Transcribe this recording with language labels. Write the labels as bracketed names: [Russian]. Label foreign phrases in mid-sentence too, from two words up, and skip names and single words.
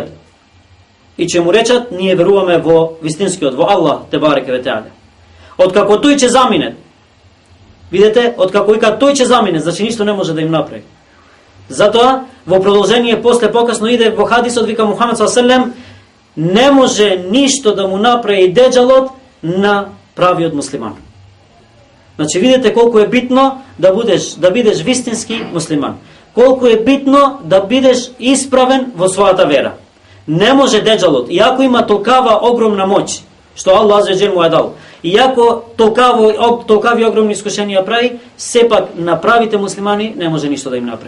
[Macedonian] И ќе му речат: ние веруваме во вистинскиот, во Аллах [Arabic] تبارك وتعالى. [Macedonian] Откако тој ќе замине, видите, откако вика тој ќе замине, значи ништо не може да им направи. Затоа во продолжение после покасно иде во хадисот, вика Мухамед [Arabic] صلى الله عليه وسلم, [Macedonian] не може ништо да му направи деџалот на правиот муслиман. Значи видите колку е битно да бидеш вистински муслиман. Колку е битно да бидеш исправен во својата вера. Не може деџалот, иако има толкава огромна моќ, што Аллах аззаваџел му е дал, иако толкави огромни искушенија прави, сепак на правите муслимани не може ништо да им направи.